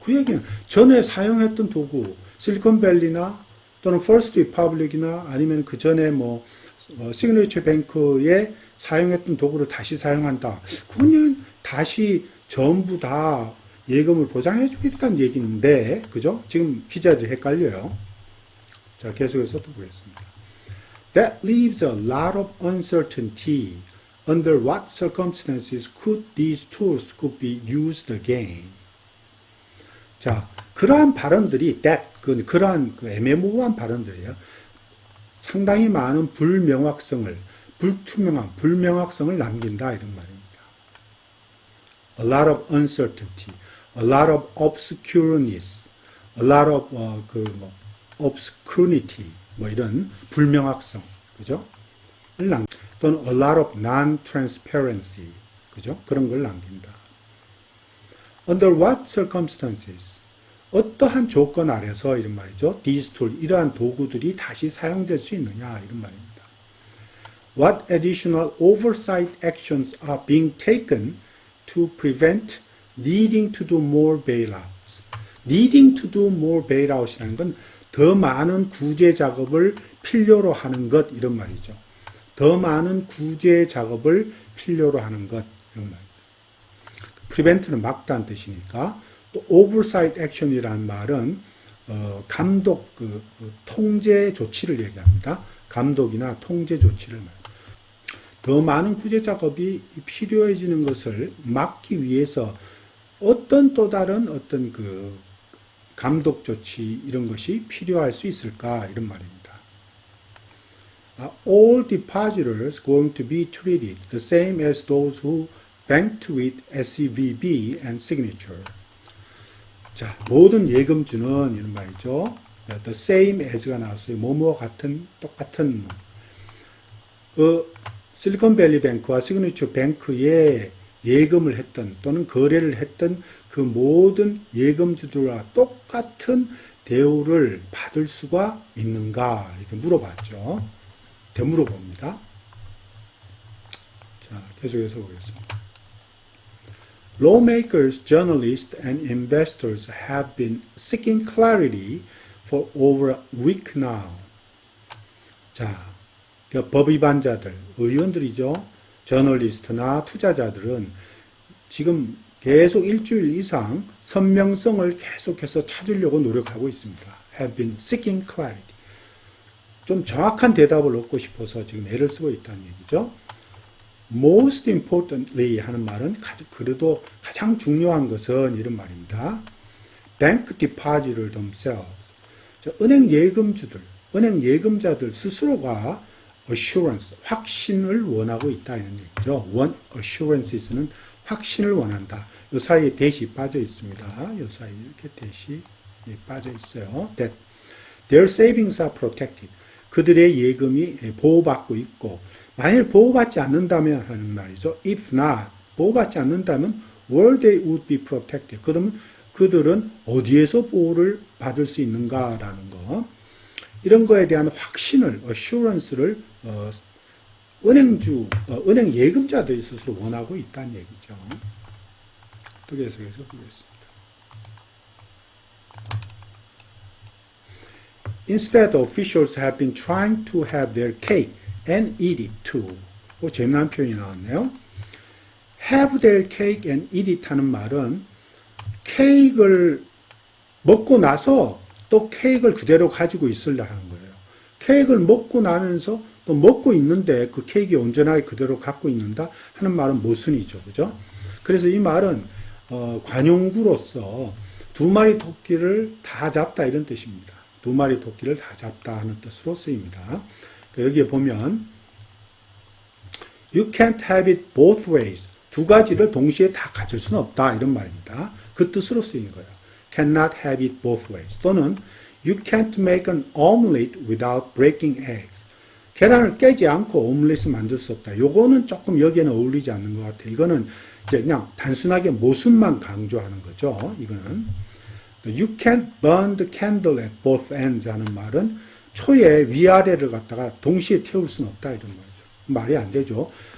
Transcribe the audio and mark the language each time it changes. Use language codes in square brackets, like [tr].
[ko] 그 얘기는 전에 사용했던 도구, 실리콘밸리나 또는 퍼스트 리퍼블릭이나 아니면 그 전에 뭐 시그니처 뱅크에 사용했던 도구를 다시 사용한다. 그건 다시 전부 다 예금을 보장해 주겠다는 얘기인데, 그죠? 지금 기자들이 헷갈려요. 자, 계속해서 또 보겠습니다. [en] That leaves a lot of uncertainty. Under what circumstances could these tools could be used again? [ko] 자, 그러한 발언들이 그러한 그 애매모호한 발언들이에요. 상당히 많은 불명확성을 남긴다 이런 말입니다. [en] A lot of uncertainty, a lot of obscureness, a lot of obscurity, [ko] 뭐 이런 불명확성, 그죠? 또는 [en] a lot of non-transparency, [ko] 그죠? 그런 걸 남긴다. [en] Under what circumstances? [ko] 어떠한 조건 아래서 이런 말이죠. [en] These tools, [ko] 이러한 도구들이 다시 사용될 수 있느냐 이런 말입니다. [en] What additional oversight actions are being taken to prevent needing to do more bailouts? needing to do more bailout [ko] 이라는 건 더 많은 구제 작업을 필요로 하는 것 이런 말이죠. 더 많은 구제 작업을 필요로 하는 것 이런 말이죠. prevent는 막다는 뜻이니까 또 oversight action이라는 말은 감독 통제 조치를 얘기합니다. 감독이나 통제 조치를 말합니다. 더 많은 구제 작업이 필요해지는 것을 막기 위해서 어떤 또 다른 어떤 감독 조치 이런 것이 필요할 수 있을까 이런 말입니다. [en] All depositors going to be treated the same as those who banked with SEVB and Signature. [ko] 자, 모든 예금주는 이런 말이죠. [en] The same as가 [ko] 나왔어요. 뭐뭐와 같은, 똑같은. 실리콘밸리 뱅크와 시그니처 뱅크에 예금을 했던 또는 거래를 했던 그 모든 예금주들과 똑같은 대우를 받을 수가 있는가 이렇게 물어봤죠. 되물어봅니다. 자, 계속해서 보겠습니다. [en] Lawmakers, journalists, and investors have been seeking clarity for over a week now. [ko] 자, 법 위반자들, 의원들이죠. 저널리스트나 투자자들은 지금 계속 일주일 이상 선명성을 계속해서 찾으려고 노력하고 있습니다. [en] Have been seeking clarity. [ko] 좀 정확한 대답을 얻고 싶어서 지금 애를 쓰고 있다는 얘기죠. [en] Most importantly [ko] 하는 말은 그래도 가장 중요한 것은 이런 말입니다. [en] Bank depositors themselves. [ko] 은행 예금주들, 은행 예금자들 스스로가 assurance, 확신을 원하고 있다 이런 얘기죠. assurance는 확신을 원한다. 이 사이에 대시 빠져 있습니다. 이 사이에 이렇게 대시 빠져 있어요. [en] That their savings are protected. [ko] 그들의 예금이 보호받고 있고 만일 보호받지 않는다면 하는 말이죠. [en] If not, [ko] 보호받지 않는다면 [en] where they would be protected. [ko] 그러면 그들은 어디에서 보호를 받을 수 있는가라는 거. 이런 거에 대한 확신을, assurance를 은행 예금자들이 스스로 원하고 있다는 얘기죠. 또 계속해서 보겠습니다. [en] Instead, officials have been trying to have their cake and eat it too. [ko] 재미난 표현이 나왔네요. [en] Have their cake and eat it [ko] 하는 말은 케이크를 먹고 나서 또 케이크를 그대로 가지고 있으려 하는 거예요. 케이크를 먹고 나면서 또 먹고 있는데 그 케이크 온전하게 그대로 갖고 있는다 하는 말은 모순이죠. 그죠? 그래서 이 말은 관용구로서 두 마리 토끼를 다 잡다 이런 뜻입니다. 두 마리 토끼를 다 잡다 하는 뜻으로 쓰입니다. 여기에 보면 [en] You can't have it both ways. [ko] 두 가지를 동시에 다 가질 수는 없다 이런 말입니다. 그 뜻으로 쓰인 거예요. [en] Cannot have it both ways. [ko] 또는 [en] You can't make an omelette without breaking eggs. [ko] 계란을 깨지 않고 오믈렛을 만들 수 없다. 요거는 조금 여기에는 어울리지 않는 것 같아요. 이거는 이제 그냥 단순하게 모순만 강조하는 거죠. 이거는 [en] You can't burn the candle at both ends [ko] 하는 말은 초의 위아래를 갖다가 동시에 태울 수는 없다 이런 말이죠. 말이 안 되죠.